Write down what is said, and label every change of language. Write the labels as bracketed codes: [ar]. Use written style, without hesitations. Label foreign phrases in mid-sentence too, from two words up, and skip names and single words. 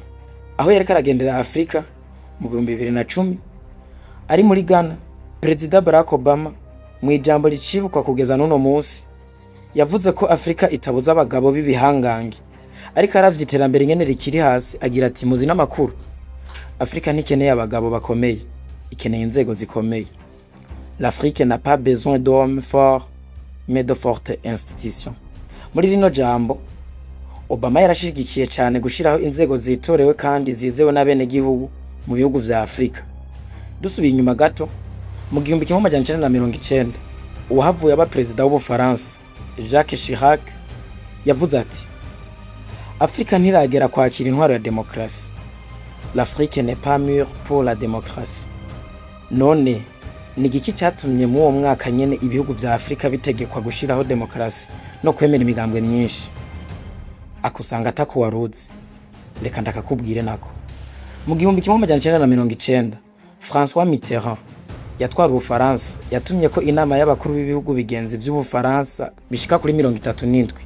[rn] Aho yareka aragendera Afrika mu 2010 ari muri Ghana, Perezida Barack Obama mu ijambo ricibukwa kugeza n'uno munsi yavuze ko Afrika itabuza abagabo b'ibihangange, ariko aravye iterambere ingene rikiri hasi. Agira ati, muzi n'amakuru, Afrika ntikeneye abagabo bakomeye, ikeneye inzego zikomeye. [fr] L'Afrique n'a pas besoin d'hommes forts, mais de fortes institutions. [rn] Muri rino jambo, Obama yarashigikiye cyane gushiraho inzego zitorewe kandi zizewe n'abenegihugu mu bihugu vya Afrika. Dusubiye inyuma gato, mu 1990 uwahavuye aba Perezida w'Ubufaransa Jacques Chirac yavuze ati, Afrika ntiragera kwakira intwaro ya demokarasi. [fr] L'Afrique n'est pas mûre pour la démocratie. [rn] None ni igiki cyatumye mu uwo mwaka nyene ibihugu vya Afrika bitegekwa gushiraho demokarasi no kwemera imigambwe myinshi? Akusanga atako waruzi. Reka ndakakubwire nako. Mu 1990 François Mitterrand yatwara Ubufaransa yatumye ko inama y'abakuru b'ibihugu bigenzi vy'Ubufaransa bishika kuri 37.